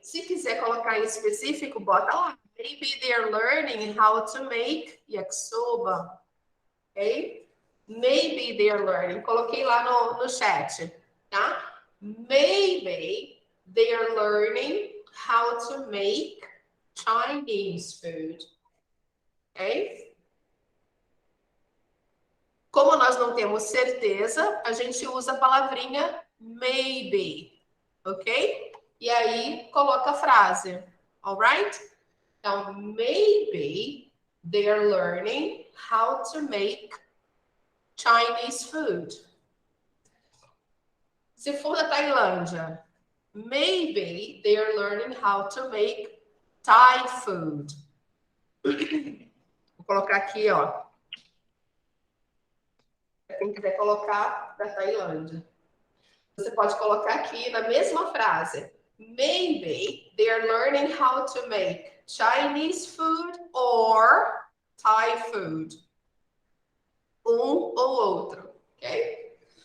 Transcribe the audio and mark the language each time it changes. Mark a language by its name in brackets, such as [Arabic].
[Portuguese] Se quiser colocar em específico, bota lá. [English] Maybe they are learning how to make yakisoba. Ok? Maybe they are learning. [Portuguese] Coloquei lá no chat, tá? [English] Maybe they are learning how to make Chinese food. ok? [Portuguese] Como nós não temos certeza, a gente usa a palavrinha maybe, ok? E aí coloca a frase, alright? Então, [English] maybe they are learning how to make Chinese food. [Portuguese] Se for da Tailândia, [English] maybe they are learning how to make Thai food. [Portuguese] Vou colocar aqui, ó. Quem quiser colocar da Tailândia. Você pode colocar aqui na mesma frase. [English] Maybe they are learning how to make Chinese food or Thai food. [Portuguese] Um ou outro, ok?